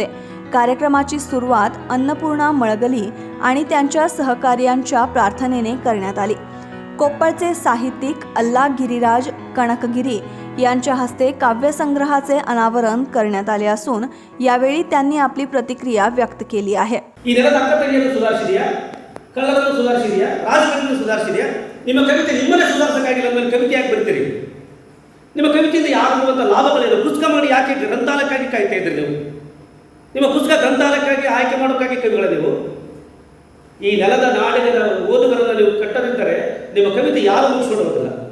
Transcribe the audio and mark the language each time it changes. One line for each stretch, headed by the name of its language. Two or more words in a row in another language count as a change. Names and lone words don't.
Marathi: कार्यक्रमाची सुरुवात अन्नपूर्णा मळगली आणि त्यांच्या सहकार्यांच्या प्रार्थनेने करण्यात आली. कोप्पळचे साहित्यिक अल्ला गिरीराज कणकगिरी यांच्या हस्ते काव्यसंग्रहाचे अनावरण करण्यात आले असून यावेळी त्यांनी आपली प्रतिक्रिया व्यक्त केली आहे.
Kannada: ಈ ನೆಲದ ಅಕ್ಕತಂಗಿಯನ್ನು ಸುಧಾರಿಸಿದೆಯಾ, ಕಳ್ಳರನ್ನು ಸುಧಾರಿಸಿದೆಯಾ, ರಾಜಕಾರಣವನ್ನು ಸುಧಾರಿಸಿದೆಯಾ? ನಿಮ್ಮ ಕವಿತೆ ನಿಮ್ಮನ್ನೇ ಸುಧಾರಿಸಕ್ಕಾಗಿ ನಮ್ಮಲ್ಲಿ ಕವಿತೆ ಯಾಕೆ ಬರ್ತೀರಿ? ನಿಮ್ಮ ಕವಿತೆಯಿಂದ ಯಾಗುವಂಥ ಲಾಭಗಳೇನು? ಪುಸ್ತಕ ಮಾಡಿ ಯಾಕೆ ಗ್ರಂಥಾಲಯಕ್ಕಾಗಿ ಕಾಯ್ತಾ ಇದ್ರಿ ನೀವು? ನಿಮ್ಮ ಪುಸ್ತಕ ಗ್ರಂಥಾಲಯಕ್ಕಾಗಿ ಆಯ್ಕೆ ಮಾಡೋಕ್ಕಾಗಿ ಕವಿಗಳ ನೀವು ಈ ನೆಲದ ನಾಡಿನ ಓದುಗರನ್ನು ನೀವು ಕಟ್ಟದಿದ್ದರೆ ನಿಮ್ಮ ಕವಿತೆ ಯಾರು ಮುಗಿಸ್ಕೊಡುವುದಿಲ್ಲ.